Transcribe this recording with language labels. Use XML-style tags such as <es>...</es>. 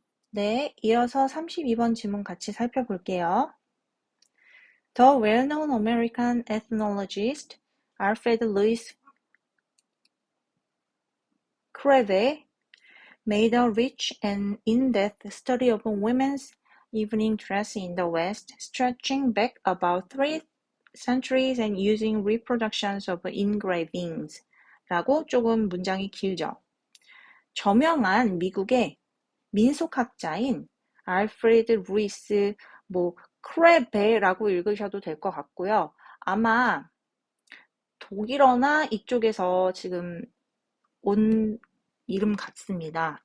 <ko>네, 이어서 32번 지문 같이 살펴볼게요.</ko> <en>The well-known American ethnologist Alfred Louis Creve made a rich and in-depth study of women's evening dress in the West, stretching back about 3 centuries and using reproductions of engravings.</en> <ko>라고 조금 문장이 길죠. 저명한 미국의 민속학자인 알프레드 루이스 크레베라고 읽으셔도 될 것 같고요. 아마 독일어나 이쪽에서 지금 온 이름 같습니다.</ko>